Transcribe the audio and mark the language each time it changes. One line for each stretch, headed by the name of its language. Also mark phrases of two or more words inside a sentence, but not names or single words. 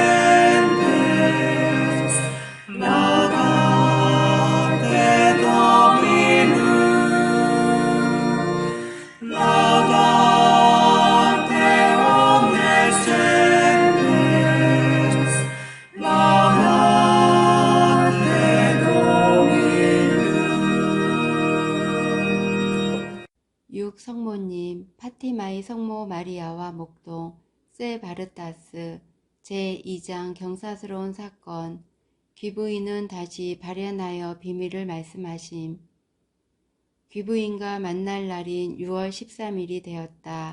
Latin: gentes, laudate Dominum, laudate omnes gentes, laudate Dominum. 6.
Korean: 성모님, 파티마의 성모 마리아와 목동, 세 바르타스, 제2장 경사스러운 사건, 귀부인은 다시 발현하여 비밀을 말씀하심. 귀부인과 만날 날인 6월 13일이 되었다.